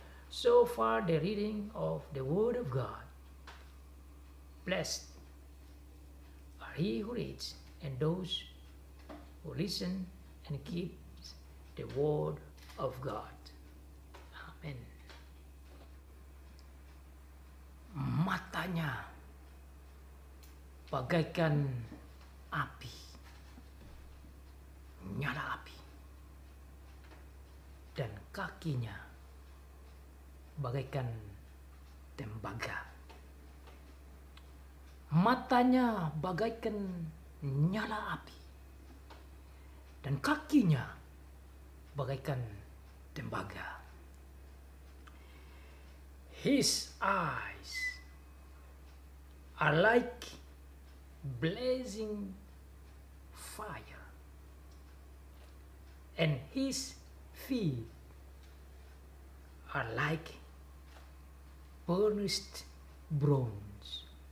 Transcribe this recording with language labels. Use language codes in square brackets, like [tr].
[en] So far the reading of the Word of God. Blessed are he who reads and those who listen and keeps the Word of God. Amen. [id] Matanya bagaikan api, nyala api, dan kakinya bagaikan tembaga. Matanya bagaikan nyala api, dan kakinya bagaikan tembaga. [en] His eyes are like blazing fire, and his feet are like burnished bronze.